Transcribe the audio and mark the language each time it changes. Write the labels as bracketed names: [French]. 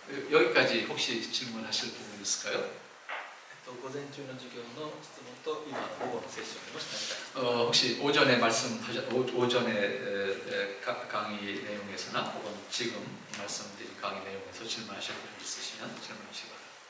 [Korean] 여기까지 혹시 질문하실 부분 있을까요? [Japanese] 午前中の授業の質問と今の午後のセッションにもし何か [Korean] 혹시 오전에 오전에 강의 내용에서나 혹은 지금 말씀드린 강의 내용에서 질문하실 부분 있으시면 질문하시기 바랍니다.